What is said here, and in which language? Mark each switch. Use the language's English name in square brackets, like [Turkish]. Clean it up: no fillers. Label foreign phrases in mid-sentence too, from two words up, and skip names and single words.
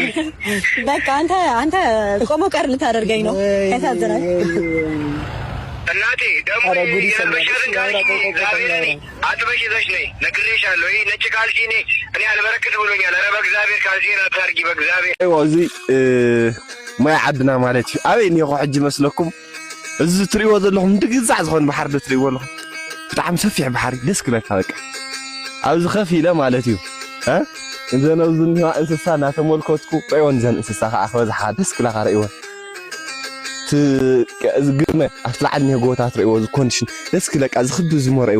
[Amharic] በቃ አንተ ቆሞ ቀር ልታደርገኝ ነው ያሳዝናል እናቴ ደግሞ የለበሻትን ካልሲ አጥበሽ ይዘሽ ነይ ነግሬሻለሁ ይሄ ነጭ ካልሲ እኔ አልበረክት ብሎኛል ኧረ በእግዚአብሔር ካልሲን አታርጊ በእግዚአብሔር [Tigrinya] እዚ ማይ ዓድና ማለት እዩ ኣበይ እኒኹ ሕጂ መስለኩም እዚ ትሪእዎ ዘለኹም ድግዛዕ ዝኾነ ባሕሪ ዶ ትሪእዎ ኣለኹም ብጣዕሚ ሰፊሕ ባሕሪ ደስ ክብለካ በቃ ኣብዚ ከፍ ኢለ ማለት እዩ እዘን ኣብዚ እኒዋ እንስሳ እናተመልከትኩ ሪእዎን እዘን እንስሳ ከዓ ክበዝሓ ደስ ክብለካ ሪእዎን ግርመ ኣብቲ ላዕሊ እኒሀ ጎቦታት ሪእዎ እዚ ኮንዲሽን ደስ ክብለካ ዝኽቢ ዝሞ ሪእዎ